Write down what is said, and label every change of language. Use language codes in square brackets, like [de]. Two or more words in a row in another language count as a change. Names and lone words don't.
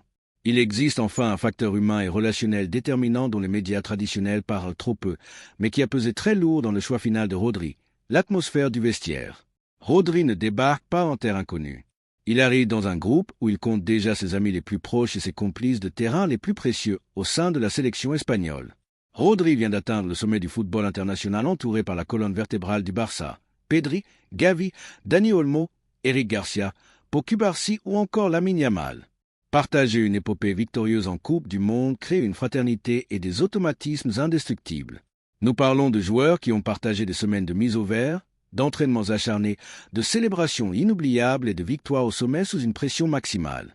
[fr] Il existe enfin un facteur humain et relationnel déterminant dont les médias traditionnels parlent trop peu, mais qui a pesé très lourd dans le choix final de Rodri, l'atmosphère du vestiaire. Rodri ne débarque pas en terre inconnue. Il arrive dans un groupe où il compte déjà ses amis les plus proches et ses complices de terrain les plus précieux au sein de la sélection espagnole. Rodri vient d'atteindre le sommet du football international entouré par la colonne vertébrale du Barça. Pedri, Gavi, Dani Olmo, Eric Garcia, Pau Cubarsí ou encore Lamine Yamal. Partager une épopée victorieuse en Coupe du Monde crée une fraternité et des automatismes indestructibles. Nous parlons de joueurs qui ont partagé des semaines de mise au vert, d'entraînements acharnés, de célébrations inoubliables et de victoires au sommet sous une pression maximale.